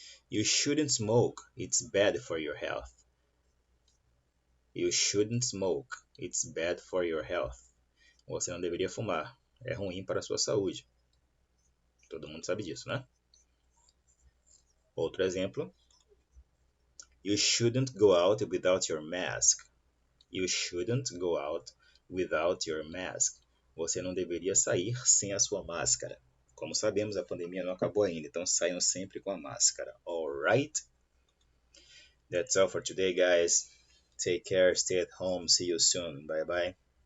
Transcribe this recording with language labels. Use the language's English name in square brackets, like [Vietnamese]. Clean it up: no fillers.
[English] You shouldn't smoke. It's bad for your health. You shouldn't smoke. It's bad for your health. [Portuguese] Você não deveria fumar. É ruim para a sua saúde. Todo mundo sabe disso, né? Outro exemplo. [English] You shouldn't go out without your mask. You shouldn't go out without your mask. [Portuguese] Você não deveria sair sem a sua máscara. Como sabemos, a pandemia não acabou ainda, então saiam sempre com a máscara. [English] Alright? That's all for today, guys. Take care, stay at home, see you soon. Bye bye.